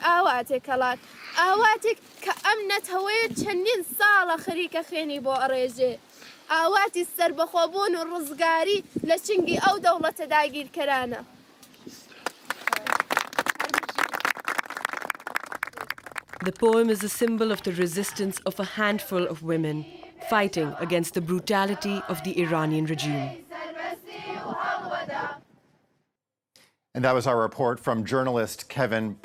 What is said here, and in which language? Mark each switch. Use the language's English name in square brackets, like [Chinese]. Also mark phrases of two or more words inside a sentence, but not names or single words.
[Central Kurdish] ئاواتێک هەڵات ئاواتێک کە ئەم نەتەوەیە چەندین ساڵە خەریکە خوێنی بۆ ئەڕێژێ ئاواتی سەربەخۆبوون و ڕزگاری لە چنگی ئەو دەوڵەتە داگیرکەرانە. [English] The poem is a symbol of the resistance of a handful of women fighting against the brutality of the Iranian regime. And that was our report from journalist Kevin Berg.